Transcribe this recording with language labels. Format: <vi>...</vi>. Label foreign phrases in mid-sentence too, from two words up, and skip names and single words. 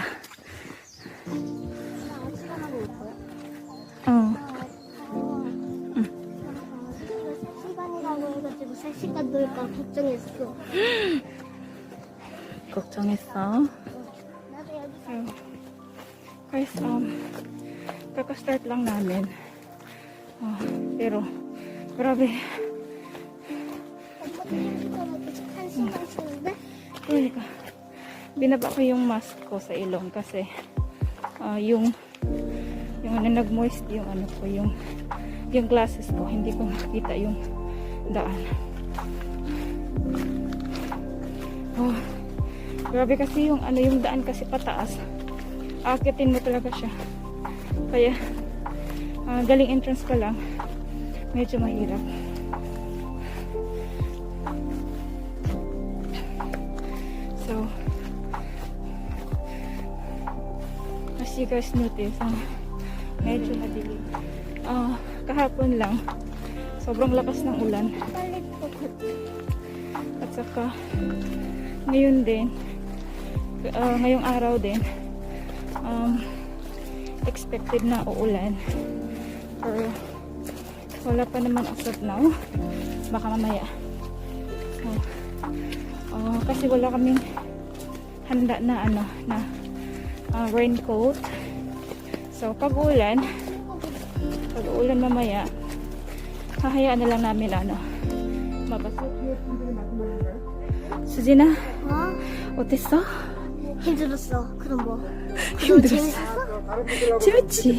<ko>나 1시간 하고 올 거야? 어. 응. 3시간이라고 해가지고 3시간 놀까 걱정했어. 걱정했어. 나도 여기서.</ko> <tl>Guys, kaka-start lang namin. Pero, grabe.</tl> <ko>1시간 쓰는데? 그러니까,</ko> <tl>binaba ko yung mask ko sa ilong kasi yung nag-moist yung glasses ko, hindi ko makita yung daan. Grabe kasi yung daan kasi pataas. Aakitin mo talaga siya. Kaya galing entrance pa lang, medyo mahirap. So,</tl> <en>as you guys notice,</en> <tl>medyo madilim. Kahapon lang, sobrang lakas ng ulan. At saka, ngayon din, ngayong araw din, expected na uulan. Or, wala pa naman</tl> <en>as of now.</en> <tl>Baka mamaya. So, kasi wala kaming handa na raincoat. So, pag uulan mamaya, hahayaan na lang namin mabasa.</tl> <ko>수진아, 어땠어? 힘들었어. 그럼 뭐? 힘들었어. 재밌지?</ko>